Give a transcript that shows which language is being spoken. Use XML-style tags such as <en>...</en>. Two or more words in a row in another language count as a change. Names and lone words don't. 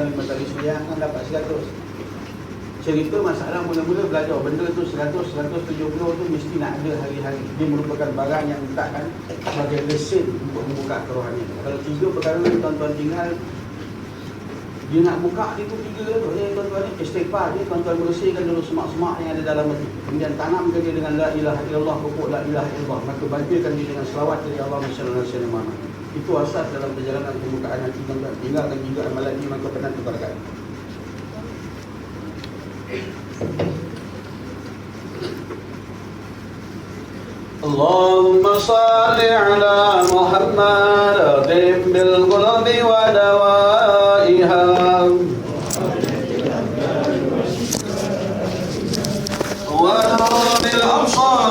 <ms>Kan 5 kali sembahyang kan dapat 100. cerita masalah mula-mula belajar benda tu 100-170 tu mesti nak ada hari-hari. Dia merupakan barang yang letakkan sebagai mesin untuk membuka kerohanian. Kalau 3 perkara ni tuan-tuan tinggal, dia nak buka dia tu 3 tu. Yang tuan-tuan ni istighfar dia, tuan-tuan bersihkan dulu semak-semak yang ada dalam hati. Kemudian tanamkan dia dengan</ms> <ar>لا إله إلا الله,</ar> <ms>pokok</ms> <ar>لا إله إلا الله.</ar> <ms>Maka bantukan dia dengan selawat dari Allah</ms> <ar>صلى الله عليه وسلم.</ar> <ms>Itu asas dalam perjalanan pembukaan hati tuan-tuan. Tinggalkan juga amalan ini maka tenang keberkatan.</ms> <ar>اللهم صل على محمد طب بالقلوب ودوائها ونور الأبصار</ar>